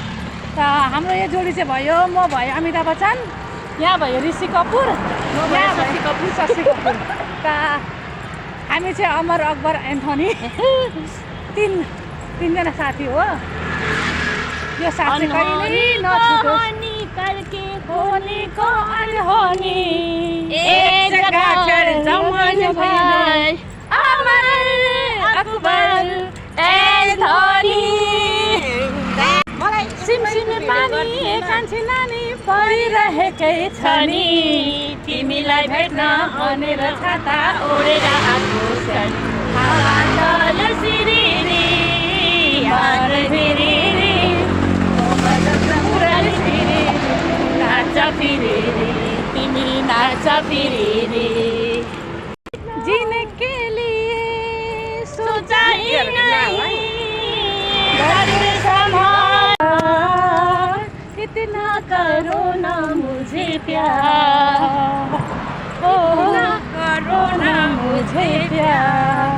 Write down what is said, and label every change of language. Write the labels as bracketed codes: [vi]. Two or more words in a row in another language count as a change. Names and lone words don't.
[ne] त हाम्रो यो जोडी चाहिँ भयो, म भयो अमिताभ बच्चन, यहाँ भयो ऋषि कपुर, यहाँ भयो शशि कपुर। त हामी चाहिँ अमर अकबर एन्थनी तीनजना साथी हो। यो साथ चाहिँ कहिले नछुटोस्। [hi] होनी को अनहोनी एक जगह चढ़ जमान भाई अमर अकबर एन्थनी। [ne] सिमसिम पानी कान्छी नानी परिरहेकै छ नि, तिमीलाई भेट्न भनेर छाता ओढेर आएको छ नि। हावा चल सिरिरी हर फिरिरी नाच फिरिरी तिमी नाच फिरिरी। [hi] जीने के लिए सोचा ही नहीं, दर्द संभाला, इतना करो ना मुझे प्यार, ओ करो ना मुझे प्यार।